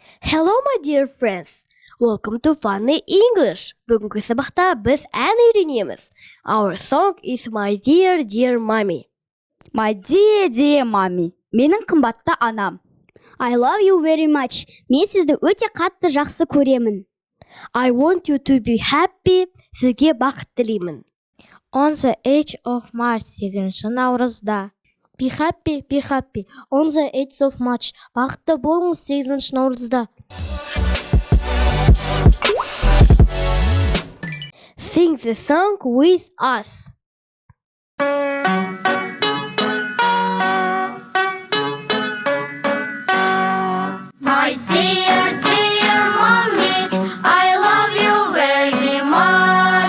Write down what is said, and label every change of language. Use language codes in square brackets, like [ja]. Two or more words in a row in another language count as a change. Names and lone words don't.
[en] Hello my dear friends. Welcome to Funny English. [kk] Бүгінгі сабақта біз ән үйренеміз. [en] Our song is My Dear Dear Mommy. My dear dear mommy. [kk] Менің қымбатты анам. [en] I love you very much. [kk] Мен сізді өте қатты жақсы көремін. [en] I want you to be happy. [kk] Сізге бақыт тілеймін. [en] On the 8th of March, 8 наурызда. Be happy, be happy. On the 8th of March. [kk] Бақытты болыңыз 8 наурызда. [en] Sing the song with us. My dear, dear mommy, I love you very much.